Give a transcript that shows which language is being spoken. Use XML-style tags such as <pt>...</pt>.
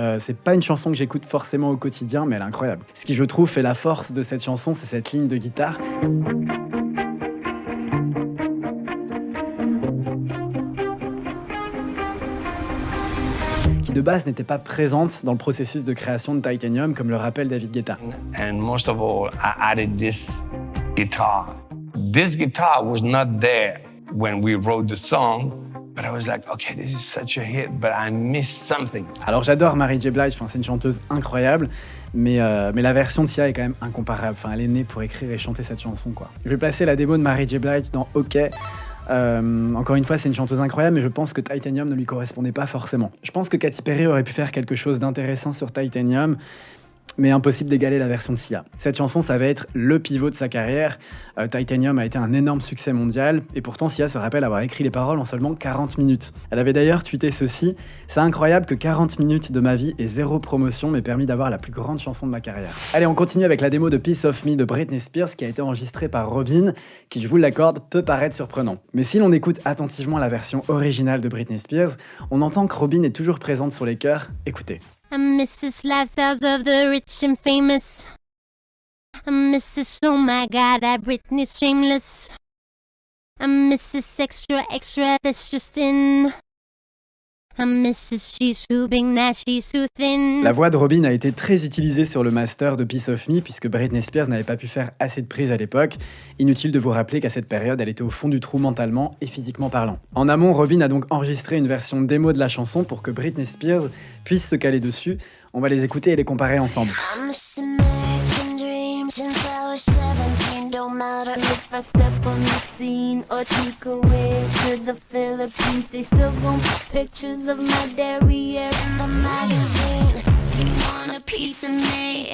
<fr>C'est pas une chanson que j'écoute forcément au quotidien, mais elle est incroyable. Ce qui, je trouve, fait la force de cette chanson, c'est cette ligne de guitare. Qui de base n'était pas présente dans le processus de création de Titanium, comme le rappelle David Guetta.</fr> <en>And most of all, I added this guitar. This guitar was not there when we wrote the song, but I was like, okay, this is such a hit, but I missed something.</en> <fr>Alors j'adore Mary J. Blige, c'est une chanteuse incroyable, mais la version de Sia est quand même incomparable. Enfin, elle est née pour écrire et chanter cette chanson, quoi. Je vais placer la démo de Mary J. Blige dans OK. Encore une fois, c'est une chanteuse incroyable, mais je pense que Titanium ne lui correspondait pas forcément. Je pense que Katy Perry aurait pu faire quelque chose d'intéressant sur Titanium, mais impossible d'égaler la version de Sia. Cette chanson, ça va être le pivot de sa carrière. Titanium a été un énorme succès mondial, et pourtant Sia se rappelle avoir écrit les paroles en seulement 40 minutes. Elle avait d'ailleurs tweeté ceci: « C'est incroyable que 40 minutes de ma vie et 0 promotion m'aient permis d'avoir la plus grande chanson de ma carrière. » Allez, on continue avec la démo de Piece of Me de Britney Spears, qui a été enregistrée par Robyn, qui, je vous l'accorde, peut paraître surprenant. Mais si l'on écoute attentivement la version originale de Britney Spears, on entend que Robyn est toujours présente sur les chœurs. Écoutez.</fr> <en>I miss this lifestyles of the rich and famous. I miss this, oh my god, that Britney's shameless. I miss this extra that's just in. Mrs. She's too big, now she's too thin.</en> <fr>La voix de Robyn a été très utilisée sur le master de Piece of Me puisque Britney Spears n'avait pas pu faire assez de prises à l'époque. Inutile de vous rappeler qu'à cette période, elle était au fond du trou mentalement et physiquement parlant. En amont, Robyn a donc enregistré une version démo de la chanson pour que Britney Spears puisse se caler dessus. On va les écouter et les comparer ensemble.</fr> <en>I'm missing American dreams since I was 17. Don't matter If I step on the scene or take away to the Philippines, they still gon' put pictures of my derriere in the magazine. You want a piece of me?</en>